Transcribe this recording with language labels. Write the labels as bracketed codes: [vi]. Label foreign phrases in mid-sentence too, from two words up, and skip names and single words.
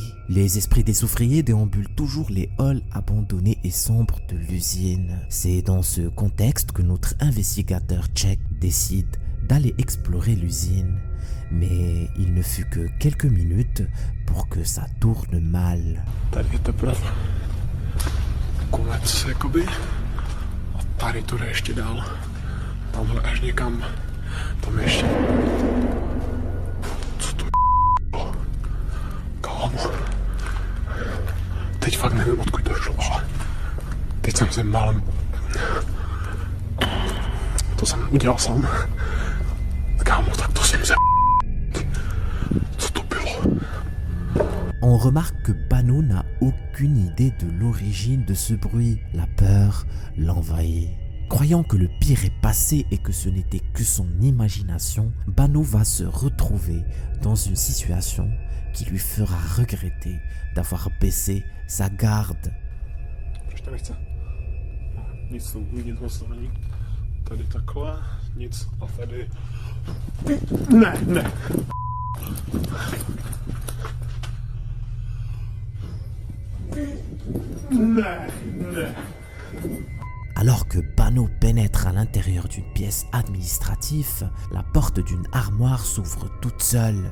[fr] Les esprits des ouvriers déambulent toujours les halls abandonnés et sombres de l'usine. C'est dans ce contexte que notre investigateur tchèque décide d'aller explorer l'usine. Mais il ne fut que quelques minutes pour que ça tourne mal. [cs] Tady je teprve konec jakoby. A tady to jde ještě dál. Tamhle až někam. Tam ještě. Co to je? Kámo. Teď fakt nevím, odkud to šlo, ale teď jsem se málem. To jsem udělal sám. Kámo, tak to jsem se. Co to bylo? [fr] On remarque que Bano n'a aucune idée de l'origine de ce bruit. La peur l'envahit. Croyant que le pire est passé et que ce n'était que son imagination, Bano va se retrouver dans une situation qui lui fera regretter d'avoir baissé sa garde. [cs] Proč to nechce? No, nic moc to není. Tady takhle, nic a tady. Ne. Ne. [fr] Alors que Bano pénètre à l'intérieur d'une pièce administrative, la porte d'une armoire s'ouvre toute seule.